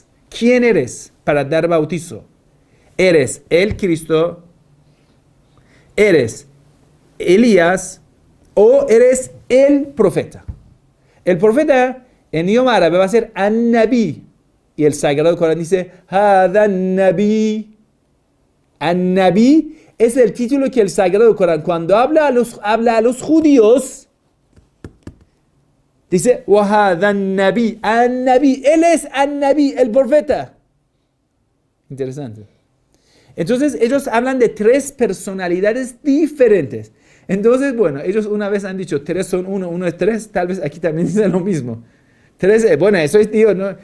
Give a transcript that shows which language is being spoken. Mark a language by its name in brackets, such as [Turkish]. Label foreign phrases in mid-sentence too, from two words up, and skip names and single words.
[Spanish] ¿Quién eres para dar bautizo? ¿Eres el Cristo? ¿Eres Elías? ¿O eres el profeta? El profeta en idioma árabe va a ser an-nabi. Y el Sagrado Corán dice, [Arabic] هذا النبي. [Spanish] An-nabi es el título que el Sagrado Corán, cuando habla a los judíos, dice, [Arabic] وهذا النبي. [Spanish] An-nabi, él es an-nabi, el profeta. Interesante. Entonces ellos hablan de 3 personalidades diferentes. Entonces, bueno, ellos una vez han dicho 3 son 1, 1 es 3, tal vez aquí también dicen lo mismo. 3, bueno, eso es Dios, ¿no?